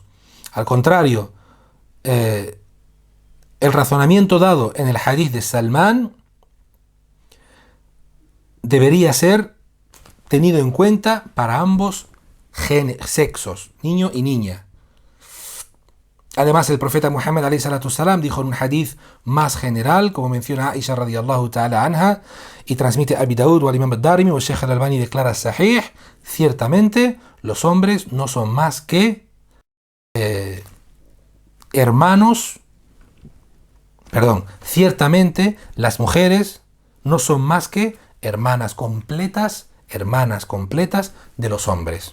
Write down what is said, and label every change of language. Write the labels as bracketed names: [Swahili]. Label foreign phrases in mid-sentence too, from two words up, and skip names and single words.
[Spanish] Al contrario, el razonamiento dado en el hadith de Salman debería ser tenido en cuenta para ambos sexos, niño y niña. Además, el profeta Muhammad [Arabic] عليه الصلاة السلام [Spanish] dijo en un hadith más general, como menciona Aisha [Arabic] رضي الله تعالى عنها, [Spanish] y transmite Abi Daud o al Imam al-Darimi o Sheikh al-Albani declara sahih, ciertamente los hombres no son más que ciertamente las mujeres no son más que hermanas completas de los hombres.